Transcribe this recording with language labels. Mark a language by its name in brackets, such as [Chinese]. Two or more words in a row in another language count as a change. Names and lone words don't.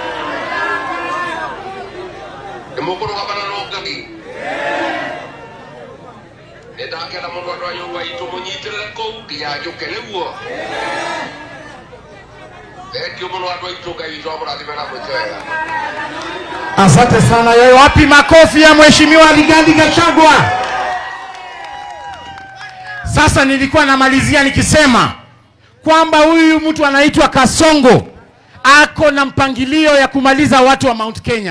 [Kikuyu] Nĩ mũkũrũgama na Rũngani? Ndakena mũno andũ a nyũmba itũ mũnyitirĩre kũu nginya njũke nĩguo? Thengiũ mũno andũ aitũ, Ngai witũ amũrathime na mwĩke wega. [Swahili] Asante sana. Wapi makofi ya Mheshimiwa Rigathi Gachagua? Sasa nilikuwa namalizia nikisema kwamba huyu mtu anaitwa Kasongo ako na mpangilio ya kumaliza watu wa Mount Kenya.